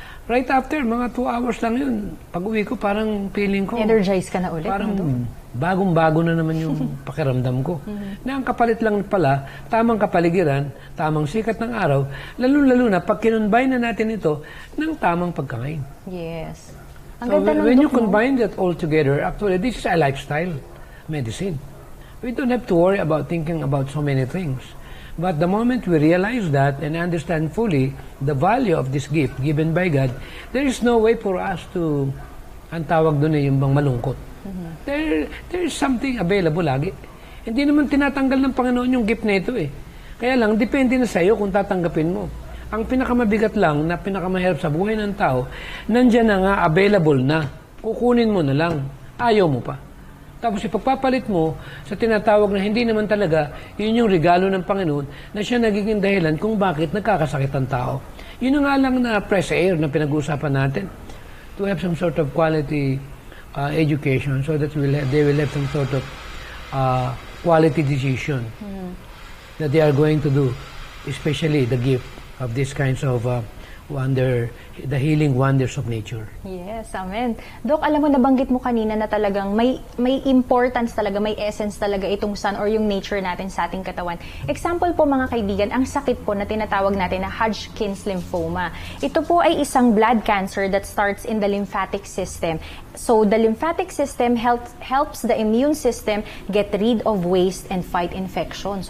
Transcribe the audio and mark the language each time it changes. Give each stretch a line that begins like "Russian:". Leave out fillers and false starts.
Filipino: right after, mga 2 hours lang yun. Pag uwi ko, parang feeling ko, Energize ka na ulit. parang no? bagong-bago na naman yung pakiramdam ko. Na ang kapalit lang pala, tamang kapaligiran, tamang sikat ng araw, lalo-lalo na pag kinonbine na natin ito ng tamang pagkain. Yes. Ang
English: So
Filipino: ganda ng
English: when you
Filipino: Dok, no?
English: combine that all together, actually, this is a lifestyle medicine. We don't have to worry about thinking about so many things. But the moment we realize that and understand fully the value of this gift given by God, there is no way for us to,
Filipino: ang tawag doon yung bang malungkot.
English: There is something available
Filipino: lagi. Hindi naman tinatanggal ng Panginoon yung gift na ito eh. Kaya lang, depende na sa iyo kung tatanggapin mo. Ang pinakamabigat lang na pinakamahirap sa buhay ng tao, nandyan na nga, available na. Kukunin mo na lang. Ayaw mo pa. Tapos ipagpapalit mo sa tinatawag na hindi naman talaga, yun yung regalo ng Panginoon na siya nagiging dahilan kung bakit nagkakasakit ang tao. Yun na nga lang na fresh air na pinag-uusapan natin.
English: To have some sort of quality education so that they will have some sort of quality decision that they are going to do, especially the gift of these kinds of the healing wonders of nature.
Filipino: Yes, amen. Dok, alam mo, nabanggit mo kanina na talagang may importance talaga, may essence talaga itong sun or yung nature natin sa ating katawan. Example po mga kaibigan, ang sakit po na tinatawag natin na Hodgkin's lymphoma. Ito po ay isang
English: blood cancer that starts in the lymphatic system. So, the lymphatic system helps the immune system get rid of waste and fight infections.